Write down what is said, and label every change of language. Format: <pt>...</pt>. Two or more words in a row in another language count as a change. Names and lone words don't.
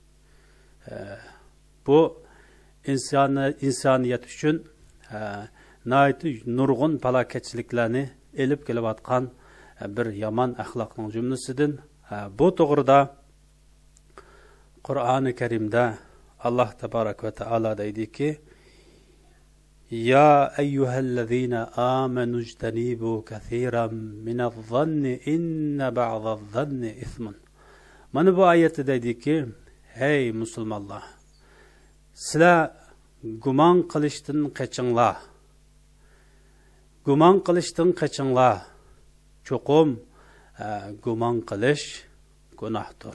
<uz>Bu insoniyat uchun nihoyatda nurg'un falokatchiliklarni elib kelayotgan bir yomon axloqning jumlasidan. Bu to'g'rida Qur'oni Karimda</uz> <ar>الله تبارك وتعالى</ar> <uz>deydiki:</uz> <ar>"يا أيها الذين آمنوا اجتنبوا كثيرا من الظن إن بعض الظن إثم."</ar> <uz>Mana bu oyatda deydiki: "Hey musulmonlar, sizlar gumon qilishdan qochinglar. Gumon qilishdan qochinglar. Cho'qim gumon qilish gunohdir.</uz>